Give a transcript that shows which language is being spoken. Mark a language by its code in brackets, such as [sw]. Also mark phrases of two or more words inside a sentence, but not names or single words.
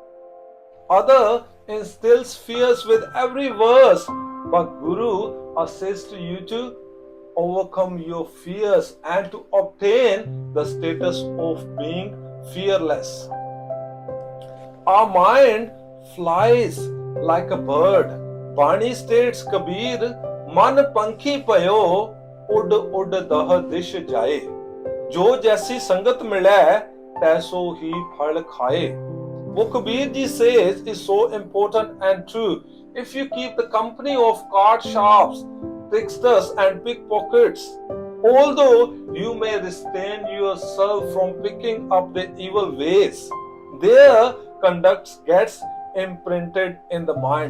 [en] Other instills fears with every verse, but Guru assists you to overcome your fears and to obtain the status of being fearless. Our mind flies like a bird. Bani states Kabir, [hi] मन पंखी पायो, उड़ उड़ दह दिश जाए. जो जैसी संगत मिले, तैसो ही फल खाए. [en] What Kabir ji says is so important and true. If you keep the company of card sharps, tricksters and pickpockets, although you may restrain yourself from picking up the evil ways, their conduct gets imprinted in the mind.